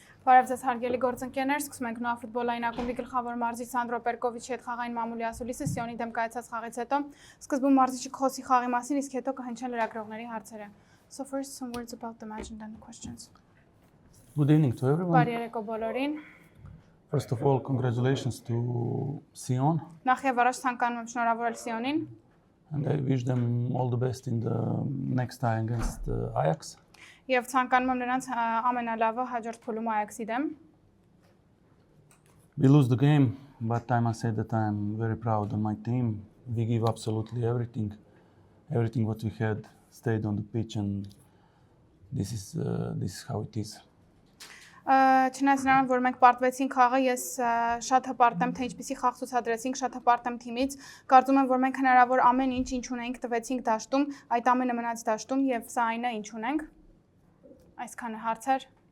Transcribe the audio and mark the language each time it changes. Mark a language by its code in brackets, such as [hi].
[hy] Բարև ձեզ հարգելի գործընկերներ, սկսում ենք նոր ֆուտբոլային ակումբի գլխավոր մարզիչ Սանդրո Պերկովիչի հետ խաղային մամուլի ասուլիսը Սիոնի դեմ կայացած խաղից հետո սկզբում մարզիչը կխոսի խաղի մասին, իսկ հետո կհնչեն լրագրողների հարցերը. [en] So first some words about the match and then the questions. Good evening to everyone. [hy] Բարի երեկո բոլորին. [en] First of all, congratulations to Sion. [hy] Նախ եւ առաջ ցանկանում եմ շնորհավորել Սիոնին. [en] And I wish them all the best in the next tie against Ajax. [hy] Եվ ցանկանում եմ նրանց ամենալավը հաջորդ փուլում Ajax-ի դեմ. [en] We lose the game, but I must say that I am very proud of my team. We give absolutely everything. Everything what we had stayed on the pitch, and this is how it is. [hy] Չնայած նրան, որ մենք պարտվեցինք խաղը, ես շատ հպարտ եմ, թե ինչպիսի խաղ ցուցադրեցինք, շատ հպարտ եմ թիմից։ Կարծում եմ, որ մենք հնարավոր ամեն ինչ ունենք, տվեցինք դաշտում, այդ ամենը մնաց դաշտում եւ սա այն է, ինչ ունենք։ Այսքանը հարցեր։